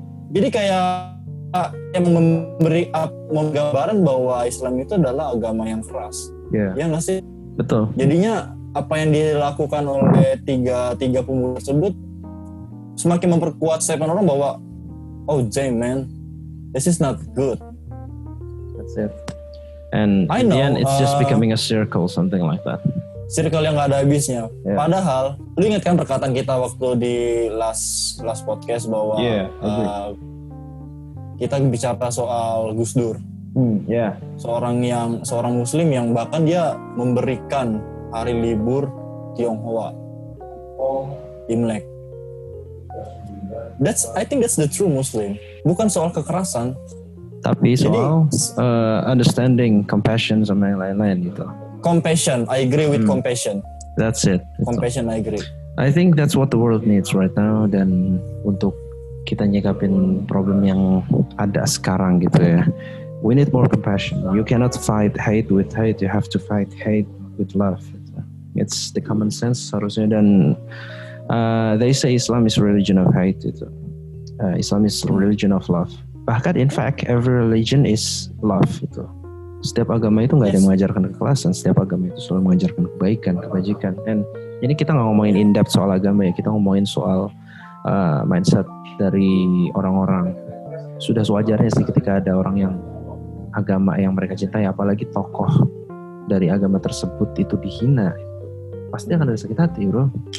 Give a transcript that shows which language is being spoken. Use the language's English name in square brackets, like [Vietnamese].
[Indonesian] Jadi kayak yang memberi gambaran bahwa Islam itu adalah agama yang keras. Ya nggak sih? Betul. Jadinya apa yang dilakukan oleh tiga pemuda tersebut semakin memperkuat statement orang bahwa [English] man, this is not good. That's it. And in the end it's just becoming a circle, something like that. [Indonesian] Circle yang nggak ada habisnya. Padahal, lu ingat kan perkataan kita waktu di [English] last podcast [Indonesian] bahwa kita bicara soal Gus Dur, seorang Muslim yang bahkan dia memberikan hari libur Tionghoa, Imlek. [English] I think that's the true Muslim. [Indonesian] Bukan soal kekerasan. Tapi soal understanding, compassion sama yang lain-lain gitu. [English] Compassion, I agree with compassion. That's it. Compassion, I agree. I think that's what the world needs right now, [Indonesian] dan untuk kita nyikapin problem yang ada sekarang gitu ya. [English] We need more compassion. You cannot fight hate with hate. You have to fight hate with love. It's the common sense [Indonesian] harusnya, dan [English] they say Islam is religion of hate [Indonesian] itu. [English] Islam is religion of love. [Indonesian] Bahkan [English] in fact every religion is love [Indonesian] itu. Setiap agama itu nggak ada yang mengajarkan kekerasan. Setiap agama itu selalu mengajarkan kebaikan, kebajikan. Dan ini kita nggak ngomongin [English] in depth [Indonesian] soal agama ya. Kita ngomongin soal mindset dari orang-orang. Sudah sewajarnya sih ketika ada orang yang agama yang mereka cintai, apalagi tokoh dari agama tersebut itu dihina, pasti akan ada sakit hati, bro.